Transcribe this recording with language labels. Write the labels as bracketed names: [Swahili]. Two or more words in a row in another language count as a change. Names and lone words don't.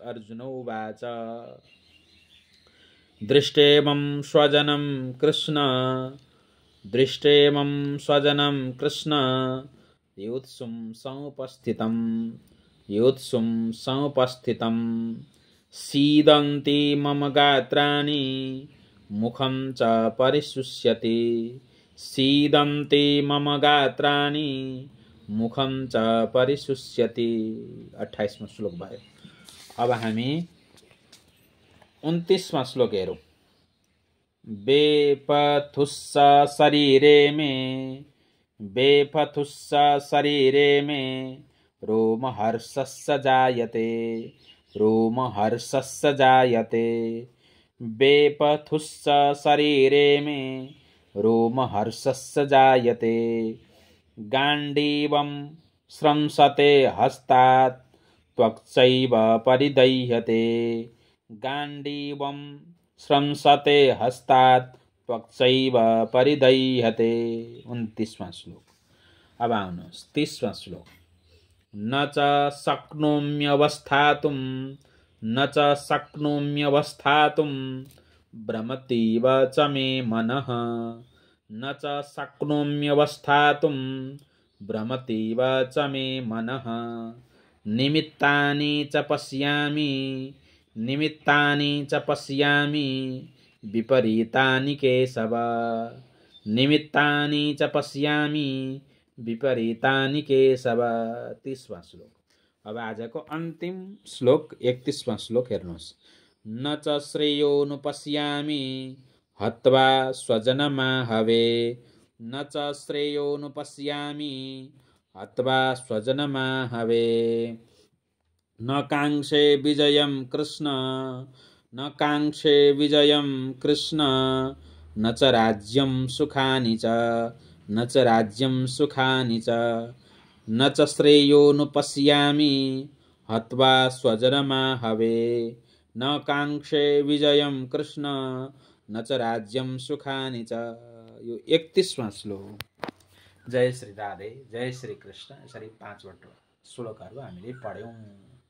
[Sanskrit] अर्जुन उवाच दृष्टेमं स्वजनं कृष्ण युत्सुं समुपस्थितं सीदन्ति मम गात्राणि मुखं च परिशुष्यति। सीदन्ति मम गात्राणि मुखं च परिशुष्यति। [Nepali] 28वां श्लोक भयो। अब हामी 29वां श्लोक हेरौँ। [Sanskrit] बेपथुस्स शरीरे मे रोमहर्षस्य जायते। बेपथुस्स शरीरे मे रोमहर्षस्य जायते। गाण्डीवं स्रंसते हस्तात् त्वक्चैव परिदह्यते। गाण्डीवं स्रंसते हस्तात् त्वक्चैव परिदह्यते। [Nepali] 29वां श्लोक। अब आउनुहोस् 30वां श्लोक। [Sanskrit] न च शक्नोम्यवस्थातुं भ्रमतीव च मे मनः। न च शक्नोम्यवस्थातुं भ्रमतीव च मे मनः। निमित्तानि च पश्यामि विपरीतानि केशव। निमित्तानि च पश्यामि विपरीतानि केशव। [Nepali] 30वां श्लोक। अब आजको अन्तिम श्लोक 31वां श्लोक हेर्नुहोस्। [Sanskrit] न च श्रेयोनुपश्यामि हत्वा स्वजनमाहवे। न च श्रेयोनुपश्यामि हत्वा स्वजनमाहवे। न काङ्क्षे विजयं कृष्ण न च राज्यं सुखानि च। न च श्रेयोनुपश्यामि हत्वा स्वजनमाहवे। न काङ्क्षे विजयं कृष्ण न च राज्यं सुखानि च। [Nepali] यो 31वां श्लोक। जय श्री राधे, जय श्री कृष्ण। यसरी 5वटा श्लोकहरू हामीले पढ्यौँ।